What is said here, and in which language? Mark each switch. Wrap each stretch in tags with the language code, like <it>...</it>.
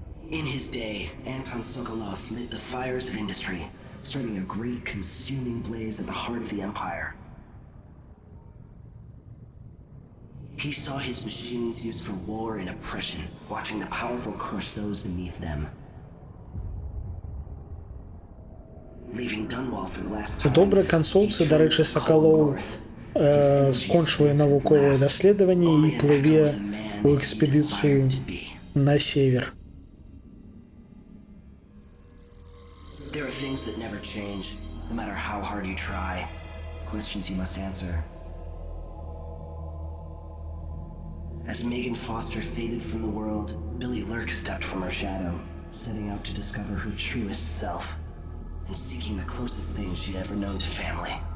<en>In his day, Anton Sokolov lit the fires of industry, starting a great consuming blaze at the heart of the empire. He saw his machines used for war and oppression, watching the powerful crush those beneath them. Leaving Dunwall for the last time.</en> <be>У добрай канцоўцы, дарэчы, Сакалоў скончвае навуковае даследаванне і плыве ў экспедыцыю на север.</be> <en>There are things that never change, no matter how hard you try. Questions you must answer. As Megan Foster faded from the world, Billy Lurk stepped from her shadow, setting out to discover her truest self, and seeking the closest thing she'd ever known to family.</en>